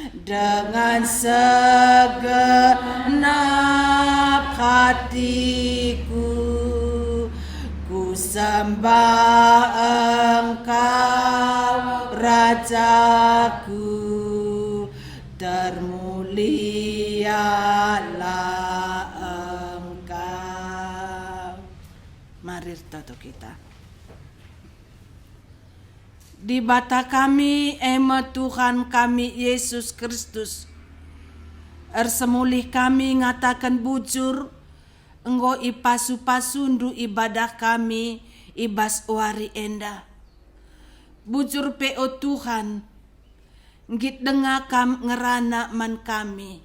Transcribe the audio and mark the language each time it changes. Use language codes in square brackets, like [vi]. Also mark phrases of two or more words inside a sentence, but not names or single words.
[id] dengan segenap hatiku, ku sembah Engkau Rajaku, termulialah Engkau. [btx] Mari tato kita. Di bata kami, ema Tuhan kami Yesus Kristus. Ersemulih kami ngatakan bujur, enggo ipasu-pasundu ibadah kami, ibas wari enda. Bujur pe o Tuhan, ngit denga kam ngerana man kami.